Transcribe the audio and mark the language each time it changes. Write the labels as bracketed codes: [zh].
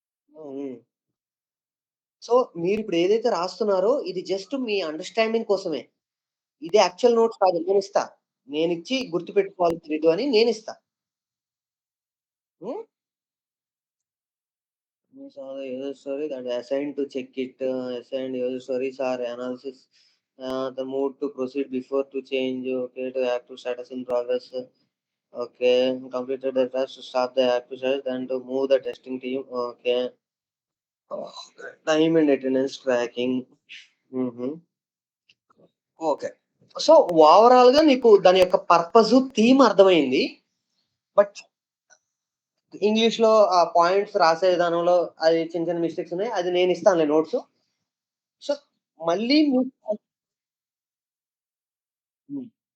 [te] హ్మ్. హ్మ్. సో, మీరిప్పుడు ఏదైతే రాస్తున్నారో ఇది జస్ట్ మీ అండర్‌స్టాండింగ్ కోసమే. ఇది యాక్చువల్ నోట్స్ కాదు. నేనిస్తా. నేనిచ్చి గుర్తుపెట్టుకోవాలి తెలీదు అని నేనిస్తా. హ్మ్. [en] So the user story that assigned to check it, assigned user stories are analysis. The move to proceed before to change. Okay, to active status in progress. Okay, completed the task to stop the active status, then to move the testing team. Okay. Oh, time and attendance tracking. Mhm. Okay. [te] So, ఓవరాల్‌గా నీకు దాని యొక్క purpose, theme అర్థమైంది. But ఇంగ్లీష్‌లో ఆ points రాసే విధానంలో అది చిన్న చిన్న మిస్టేక్స్ ఉన్నాయి. అది నేనిస్తానులే నోట్సు. సో, మళ్ళీ మీకు హ్మ్.